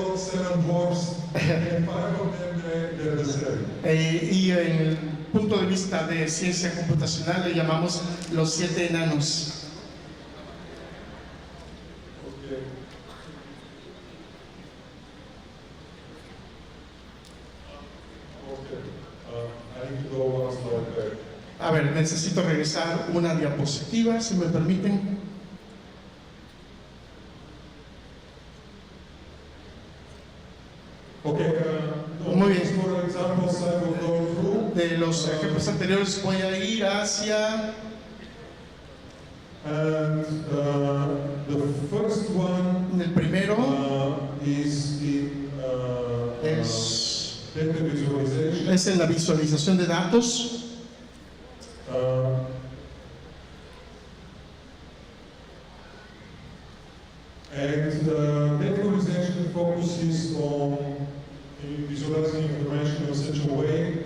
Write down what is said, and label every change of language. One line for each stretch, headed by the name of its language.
English: 7 dwarfs, and 5 of them they're the same.
Spanish: Y en el punto de vista de ciencia computacional le llamamos los 7 enanos.
English: Okay. I need to go one slide back.
Spanish: A ver, necesito regresar una diapositiva, si me permiten.
English: Okay,
Spanish: Muy bien.
English: for examples I will go through.
Spanish: De los ejemplos anteriores voy a ir hacia
English: And the first one
Spanish: el primero.
English: is in data visualization.
Spanish: Es en la visualización de datos.
English: And data visualization focuses on visualizing information in such a way